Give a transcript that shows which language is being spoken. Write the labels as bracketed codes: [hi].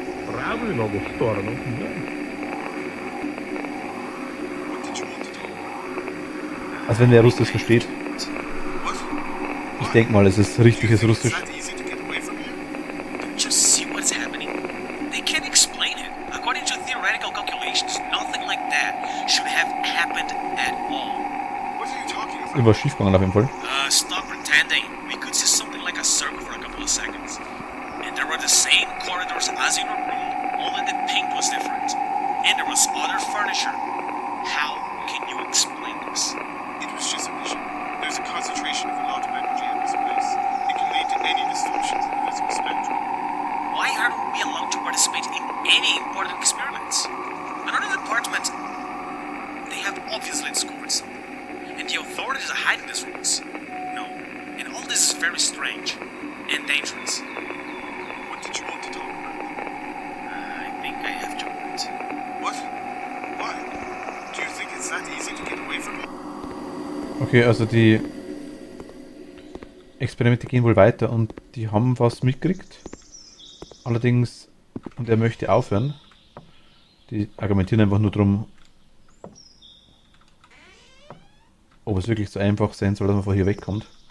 [ru] Правую ногу в сторону. Да. [en] What did you want to do? [de] Also wenn der Russisch versteht. [en] What? [de] Ich denke mal, es ist richtiges Russisch. [en] Is that easy to get away from here? don't you see what's happening? They can't explain it. According to theoretical calculations, nothing like that should have happened at all. What are you talking about? [de] Irgendwas schiefgegangen auf jeden Fall. [en] Stop pretending. We could see something like a circle for a couple of seconds. And there were the same corridors as in our room, only the paint was different. And there was other furniture. How can you explain this? It was just a vision. There's a concentration of a lot of energy in this place. It can lead to any distortions in the physical spectrum. Why aren't we allowed to participate in any important experiments? Another department, they have obviously discovered something. And the authorities are hiding these rules. No. And all this is very strange and dangerous. What did you want to talk about? I think I have to quit. What? Why? Do you think it's that easy to get away from here? [de] Okay, also die Experimente gehen wohl weiter und die haben was mitgekriegt. Allerdings, und er möchte aufhören. Die argumentieren einfach nur drum, ob es wirklich so einfach sein soll, dass man von hier wegkommt.